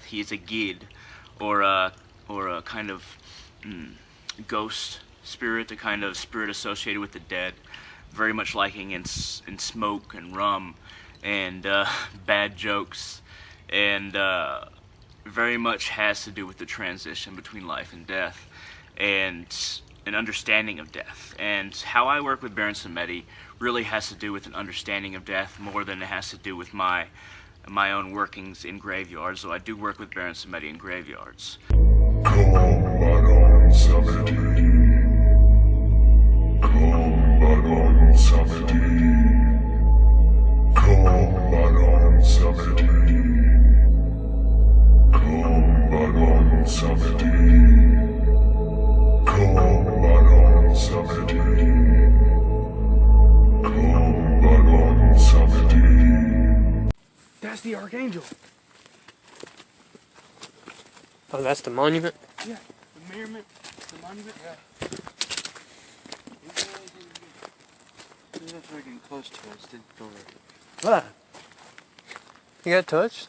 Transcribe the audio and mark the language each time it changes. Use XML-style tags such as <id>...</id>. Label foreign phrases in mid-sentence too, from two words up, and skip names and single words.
<en>He's a guide, or a kind of ghost spirit, a kind of spirit associated with the dead, very much liking in smoke and rum and bad jokes, and very much has to do with the transition between life and death and an understanding of death. And how I work with Baron Samedi really has to do with an understanding of death more than it has to do with my own workings in graveyards, so I do work with Baron Samedi in graveyards. Baron Samedi. Baron Samedi. Baron Samedi. Baron Samedi. Baron Samedi. Baron Samedi. That's the Archangel. Oh, that's the monument? Yeah, the monument. The monument. Yeah. If we're getting close to us, didn't feel right. What? You got touched?</en>